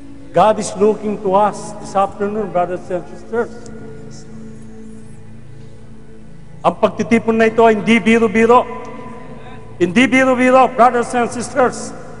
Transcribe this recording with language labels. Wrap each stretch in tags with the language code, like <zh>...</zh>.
<en>God is looking to us this afternoon, brothers and sisters.</en> <tl>Ang pagtitipon na ito ay hindi biro-biro. Hindi biro-biro,</tl> <en>brothers and sisters.</en>